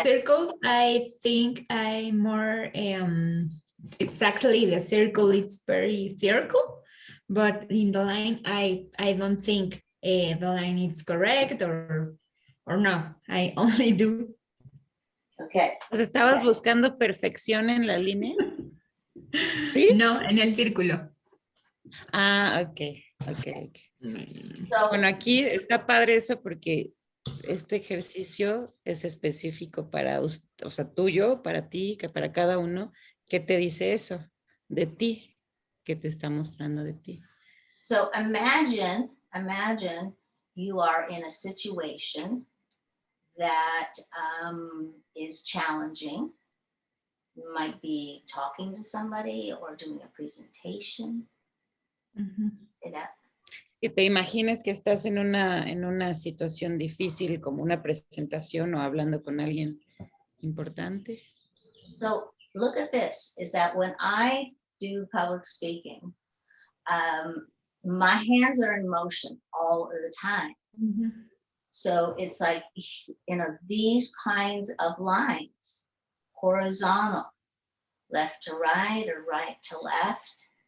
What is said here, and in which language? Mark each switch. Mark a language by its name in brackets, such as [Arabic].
[English] circles, I think I more exactly the circle, it's very circle, but in the line, I don't think the line is correct or no, I only do. Okay. [Spanish] Pues estabas buscando perfección en la línea. ¿Sí? No, en el círculo. Ah, ok. [English] So, [Spanish] Bueno, aquí está padre eso porque este ejercicio es específico para, o sea, tuyo, para ti, que para cada uno. ¿Qué te dice eso de ti? ¿Qué te está mostrando de ti? [English] so imagine you are in a situation that is challenging. You might be talking to somebody or doing a presentation. [Spanish] Que te imagines que estás en una situación difícil como una presentación o hablando con alguien importante. [English] So look at this, is that when I do public speaking, my hands are in motion all of the time. So it's like, these kinds of lines, horizontal, left to right or right to left.